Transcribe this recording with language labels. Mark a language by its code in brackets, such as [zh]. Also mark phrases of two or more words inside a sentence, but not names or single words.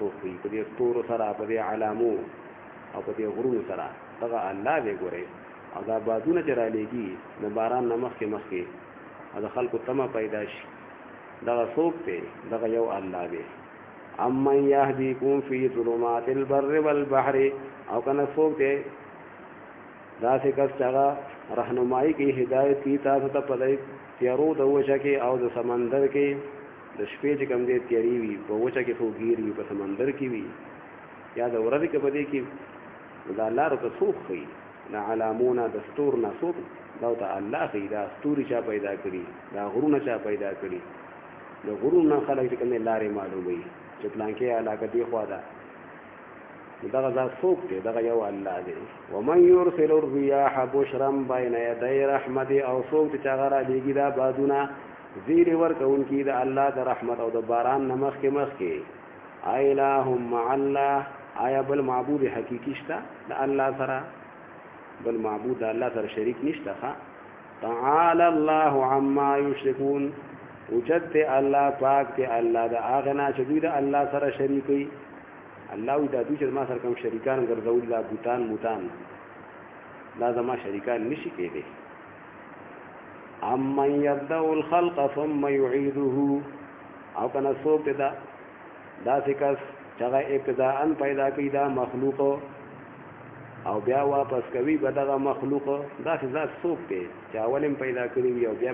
[ps] څوک وي په دې ستورو سره په دې علامو او په دې غرونو سره دغه الله دی ګورئ او دا بادونه چې رالیږي د باران نه مخکې او د خلکو تمه پیدا شي دغه څوک دی دغه یو الله دی [ar] امن یهدیکم فی ظلمات البر والبحر [ps] او کنه څوک دی داسې کس چې هغه رهنمایي کوي هدایت کوي تاسو ته په دې تیارو د وچه کې او د سمندر کې د شپې چې کوم دی تیارې وي په وچه کې څوک ګیر وي په سمندر کې وي یا د ورځې کې په دې کې دا لارو ته څوک ښیي دا علامونه د ستور نه څوک دا ته الله ښیي دا ستوري چا پیدا کړي دا غرونه چا پیدا کړي د غرونو نه خلک چې کوم دی لارې معلوموي چې پلانکې علاقه دې خوا ده دغه ذات څوک دی دغه یو الله دی [ar] ومن یرسل الرياح بشرا بین یدی رحمته [ps] او څوک چې هغه رالیږي دا بادونه زیر ورکوونکي د الله د رحمت او د باران نه مخکې [ar] الہ مع الله [ps] آیا بل معبود حقیقي شته د الله سره بل معبود د الله سره شریک نشته [ar] تعالی الله عما یشرکون [ps] وجد الله پاک ته الله د هغه نه چې دوی د الله سره شریکي الله وی دا دوی چې ما سره کوم شریکان ګرځول لا بوتان موتان لا زما شریکان نشي کېدی [ar] امن یبدأ الخلق ثم یعیده [ps] او کنه څوک دا داسې کس چې هغه ابتداءً پیدا کوي دا مخلوق او بیا واپس کوي به دغه مخلوق داسې ذات څوک دی چې اول هم پیدا کړی وي او بیا